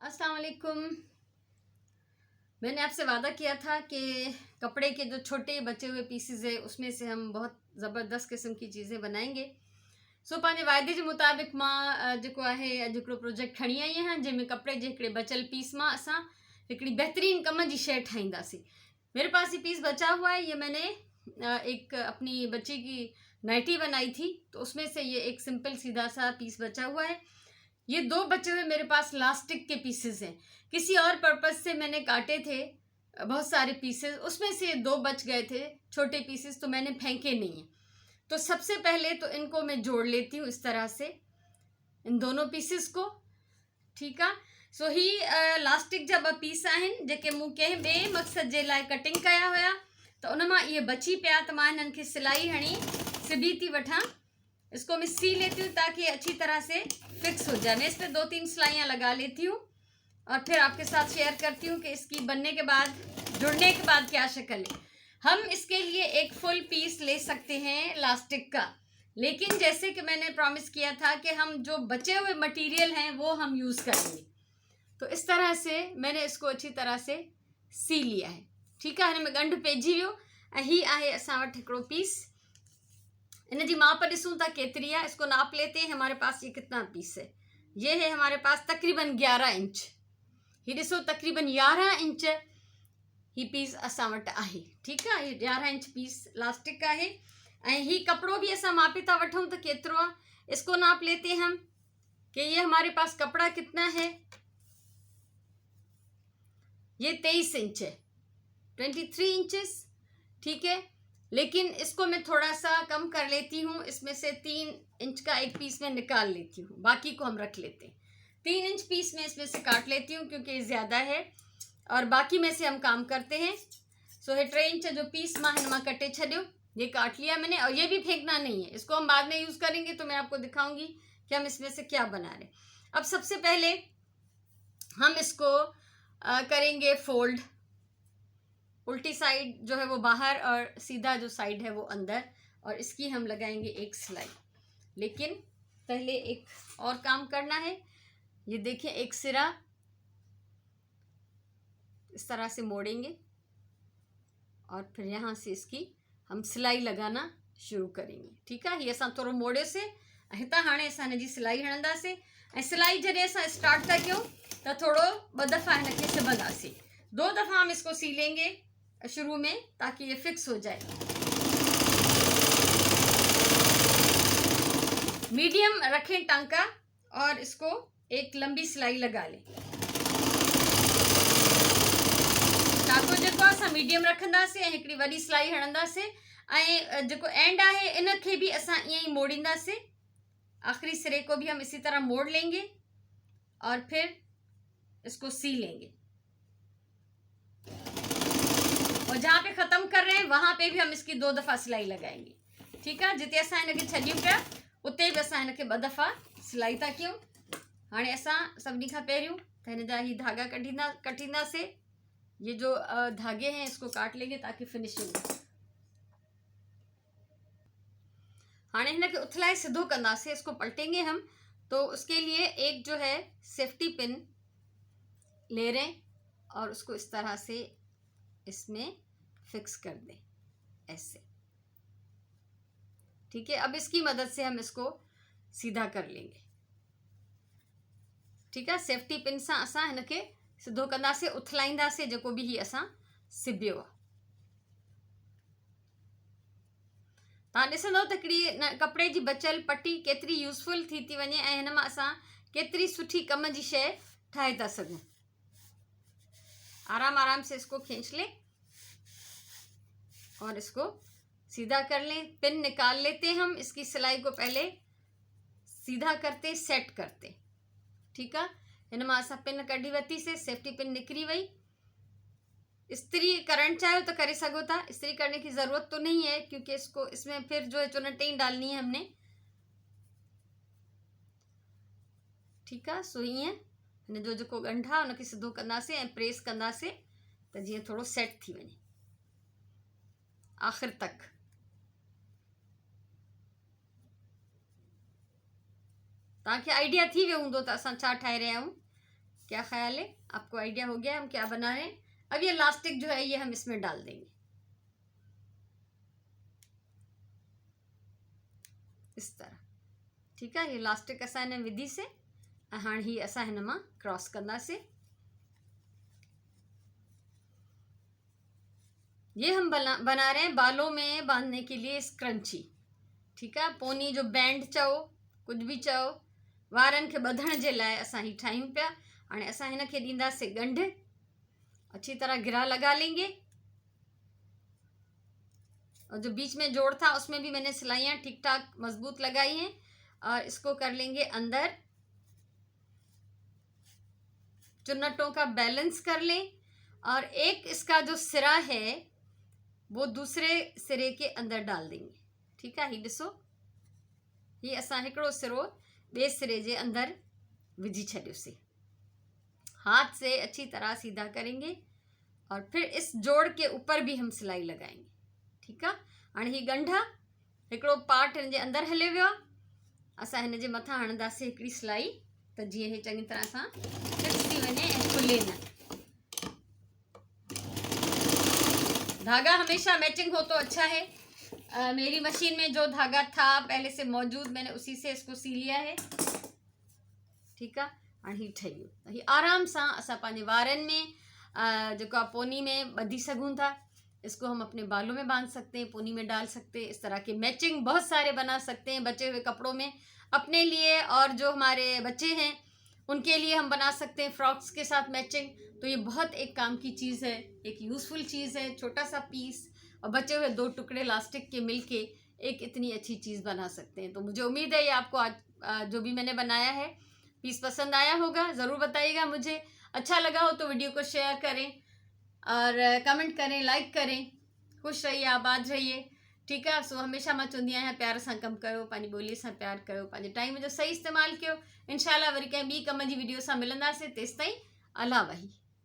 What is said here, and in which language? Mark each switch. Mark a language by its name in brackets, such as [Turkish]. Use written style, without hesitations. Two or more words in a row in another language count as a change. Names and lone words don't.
[Arabic] السلام عليكم. [Hindi] मैंने आपसे वादा किया था कि कपड़े के जो छोटे बचे हुए पीसेस है उसमें से हम बहुत ज़बरदस्त किस्म की चीज़ें बनाएंगे। [Sindhi] सो पंहिंजे वाइदे के मुताबिक़ मां जेको आहे अॼु हिकिड़ो प्रोजेक्ट खणी आई आहियां जंहिंमें कपिड़े जे हिकिड़े बचियल पीस मां असां हिकिड़ी बेहतरीन कम जी शइ ठाहींदासीं। [Hindi] मेरे पास ये पीस बचा हुआ है। ये मैंने एक अपनी बच्ची की नाइटी बनाई थी, तो उसमें से ये एक सिंपल सीधा सा पीस बचा हुआ है। ये दो बचे हुए मेरे पास लास्टिक के पीसेस हैं। किसी और पर्पज से मैंने काटे थे बहुत सारे पीसेस, उसमें से दो बच गए थे छोटे पीसेस, तो मैंने फेंके नहीं हैं। तो सबसे पहले तो इनको मैं जोड़ लेती हूँ इस तरह से, इन दोनों पीसेस को। [Sindhi] ठीक आहे। सो ही लास्टिक जा ॿ पीस आहिनि जेके मूं कंहिं ॿिए मक़सद जे लाइ कटिंग कया हुया, त उन मां इहे बची पिया, त मां हिननि खे सिलाई हणी सिबी थी वठां। [Hindi] इसको मैं सी लेती हूँ ताकि अच्छी तरह से फिक्स हो जाए। मैं इस पर 2-3 सिलाइयाँ लगा लेती हूँ और फिर आपके साथ शेयर करती हूँ कि इसकी बनने के बाद, जुड़ने के बाद क्या शक्ल है। हम इसके लिए एक फुल पीस ले सकते हैं लास्टिक का, लेकिन जैसे कि मैंने प्रॉमिस किया था कि हम जो बचे हुए मटेरियल हैं वो हम यूज़ करेंगे, तो इस तरह से मैंने इसको अच्छी तरह से सी लिया है। ठीक है, [Sindhi] हिन में गंढ पइजी वियो ऐं ही आहे असां वटि हिकिड़ो पीस। इन जी माप ॾिसूं था केतिरी है, [Hindi] इसको नाप लेते हैं हमारे पास ये कितना पीस है। ये है हमारे पास तकरीबन 11 इंच। [Sindhi] ये ॾिसो तकरीबन 11 इंच ही पीस असां वटि आहे। [Hindi] ठीक है, [Sindhi] ये 11 इंच पीस लास्टिक आहे ऐं ही कपड़ो भी असां मापे था वठूं त केतिरो आहे। [Hindi] इसको नाप लेते हैं हम कि ये हमारे पास कपड़ा कितना है। ये 23 इंच है, 23 इंचेस। ठीक है, लेकिन इसको मैं थोड़ा सा कम कर लेती हूँ, इसमें से 3 इंच का एक पीस में निकाल लेती हूँ, बाकी को हम रख लेते हैं। 3 इंच पीस में इसमें से काट लेती हूँ क्योंकि ये ज़्यादा है और बाकी में से हम काम करते हैं। [Sindhi] सो ये 3 इंच जो पीस मां हिन मां कटे छॾियो, [Hindi] ये काट लिया मैंने। और ये भी फेंकना नहीं है, इसको हम बाद में यूज़ करेंगे, तो मैं आपको दिखाऊंगी कि हम इसमें से क्या बना रहे। अब सबसे पहले हम इसको करेंगे फोल्ड। उल्टी साइड जो है वो बाहर और सीधा जो साइड है वो अंदर, और इसकी हम लगाएंगे एक सिलाई। लेकिन पहले एक और काम करना है। ये देखिए, एक सिरा इस तरह से मोड़ेंगे और फिर यहाँ से इसकी हम सिलाई लगाना शुरू करेंगे। [Sindhi] ठीक है, ये असां थोड़ो मोड़े से हितां हाणे असां हिन जी सिलाई हणंदासीं ऐं सिलाई जॾहिं असां स्टार्ट था कयूं त थोड़ो 2 दफ़ा हिनखे सिबंदासीं। [Hindi] 2 दफ़ा हम इसको सी लेंगे शुरू में ताकि ये फिक्स हो जाए। मीडियम रखें टांका और इसको एक लंबी सिलाई लगा लें। [Sindhi] टांको जेको असां मीडियम रखंदासीं ऐं हिकिड़ी वॾी सिलाई हणंदासीं ऐं जेको एंड आहे इन खे भी असां ईअं ई मोड़ींदासीं। [Hindi] आखिरी सिरे को भी हम इसी तरह मोड़ लेंगे और फिर इसको सी लेंगे। और जहाँ पे ख़त्म कर रहे हैं वहाँ पे भी हम इसकी 2 दफ़ा सिलाई लगाएंगे। ठीक है, [Sindhi] जिते असां हिनखे छॾियूं पिया उते भी असां हिनखे 2 दफ़ा सिलाई था कयूं। हाणे असां सभिनी खां पहिरियों त हिन जा ही धागा कटींदासीं। [Hindi] ये जो धागे हैं इसको काट लेंगे ताकि फिनिशिंग हो। [Sindhi] हाणे हिनखे उथलाए सिधो कंदासीं, [Hindi] इसको पलटेंगे हम। तो उसके लिए एक जो है सेफ्टी पिन ले रहे हैं और उसको इस तरह से इसमें फिक्स कर दें ऐसे। ठीक है, अब इसकी मदद से हम इसको सीधा कर लेंगे। ठीक है, [Sindhi] सेफ्टी पिन से असां हिनखे सिधो कंदासीं, उथलाईंदासीं जेको भी ही असां सिबियो आहे। तव्हां ॾिसंदव त हिकिड़ी कपिड़े जी बचियल पटी केतिरी यूज़फुल थी वञे ऐं हिन मां असां केतिरी सुठी कम जी शइ ठाहे था सघूं। [Hindi] आराम आराम से इसको खींच लें और इसको सीधा कर लें। पिन निकाल लेते हैं हम, इसकी सिलाई को पहले सीधा करते सेट करते। ठीक है, [Sindhi] हिन मां असां पिन कढी वरिती से, सेफ्टी पिन निकरी वई। इस्त्री करण चाहो तो करे सको था, [Hindi] इस्त्री करने की ज़रूरत तो नहीं है क्योंकि इसको इसमें फिर जो है चुनटें डालनी है हमने। ठीक है, [Sindhi] सो ईअं हिन जो जेको ॻंढ आहे उनखे सिधो कंदासीं ऐं प्रेस कंदासीं त जीअं थोड़ो सेट थी वञे आख़िर तक। तव्हांखे आइडिया थी वियो हूंदो त असां छा ठाहे रहिया आहियूं। [Hindi] क्या ख्याल है? आपको आइडिया हो गया हम क्या बना रहे हैं? अब ये इलास्टिक जो है ये हम इसमें डाल देंगे इस तरह, ठीक है। [Sindhi] ये इलास्टिक असा हिन विधि से हाणे ही असां हिन मां क्रॉस कंदासीं। [Hindi] ये हम बना रहे हैं बालों में बांधने के लिए स्क्रंची, ठीक है। [Sindhi] पोनी जो बैंड चओ कुछ भी चओ, वारनि खे ॿधण जे लाइ असां ही ठाहियूं पिया। हाणे असां हिन खे ॾींदासीं ॻंढ, [Hindi] अच्छी तरह गिरा लगा लेंगे। और जो बीच में जोड़ था उसमें भी मैंने सिलाइयाँ ठीक ठाक मजबूत लगाई हैं। और इसको कर लेंगे अंदर, चुन्नटों का बैलेंस कर लें। और एक इसका जो सिरा है वो दूसरे सिरे के अंदर डाल देंगे, ठीक है। [Sindhi] ही ॾिसो, ये असां हिकिड़ो सिरो ॿिए सिरे जे अंदर विझी छॾियोसीं। [Hindi] हाथ से अच्छी तरह सीधा करेंगे और फिर इस जोड़ के ऊपर भी हम सिलाई लगाएंगे, ठीक है। [Sindhi] हाणे ही ॻंढ हिकिड़ो पार्ट हिन जे अंदर हले वियो आहे, असां हिन जे मथां हणंदासीं हिकिड़ी सिलाई, त जीअं हे चङी तरह सां फिक्स थी वञे ऐं खुले न। [Hindi] धागा हमेशा मैचिंग हो तो अच्छा है। मेरी मशीन में जो धागा था पहले से मौजूद, मैंने उसी से इसको सी लिया है, ठीक है। हाणे ही ठही वियो, त ही आराम सां असां पंहिंजे वारनि में जेको आहे पोनी में ॿधी सघूं था। इसको हम अपने बालों में बांध सकते हैं, पोनी में डाल सकते हैं। इस तरह के मैचिंग बहुत सारे बना सकते हैं बचे हुए कपड़ों में अपने लिए, और जो हमारे बच्चे हैं उनके लिए हम बना सकते हैं फ्रॉक्स के साथ मैचिंग। तो ये बहुत एक काम की चीज़ है, एक यूज़फुल चीज़ है। छोटा सा पीस और बचे हुए 2 टुकड़े इलास्टिक के मिलके एक इतनी अच्छी चीज़ बना सकते हैं। तो मुझे उम्मीद है ये आपको आज जो भी मैंने बनाया है पीस पसंद आया होगा। ज़रूर बताइएगा मुझे। अच्छा लगा हो तो वीडियो को शेयर करें और कमेंट करें, लाइक करें। खुश रहिए, आबाद रहिए, ठीक है। [Sindhi] सो हमेशा मां चवंदी आहियां प्यार सां कमु कयो, पंहिंजी ॿोलीअ सां प्यार कयो, पंहिंजे टाइम जो सही इस्तेमालु कयो। इंशाल्लाह वरी कंहिं ॿी कम जी वीडियो सां मिलंदासीं। तेसिताईं अला वही।